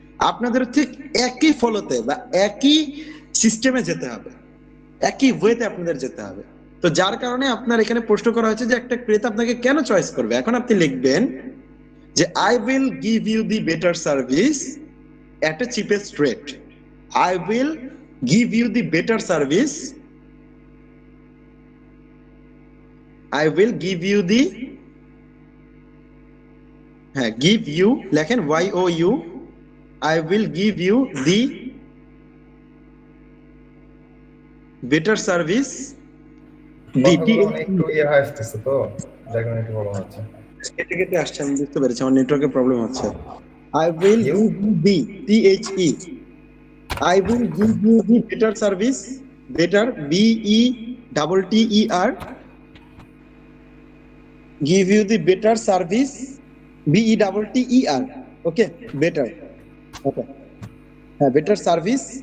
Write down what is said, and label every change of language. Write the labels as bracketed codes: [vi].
[bn] আপনাদের ঠিক একই ফলোতে বা একই সিস্টেমে যেতে হবে, একই ওয়েতে আপনাদের যেতে হবে। তো যার কারণে আপনার এখানে প্রশ্ন করা হয়েছে যে একটা ক্রেতা আপনাকে কেন চয়েস করবে। এখন আপনি লিখবেন [en] যে I will give you the better service at a cheapest rate. I will give you the better service. I will give you the give you লেখেন YOU. I will give you the better service. [bn] কথাগুলো একটু হয়ে আসতেছে তো, যার কারণে একটু problem হচ্ছে। কেটে কেটে আসছে, আমি বুঝতে পেরেছি আমার নেটওয়ার্কের প্রবলেম হচ্ছে। [en] I will give you the THE. I will give you the better service. Better BETTER. Give you the better service. BETTER. Okay, better. Okay. Better service.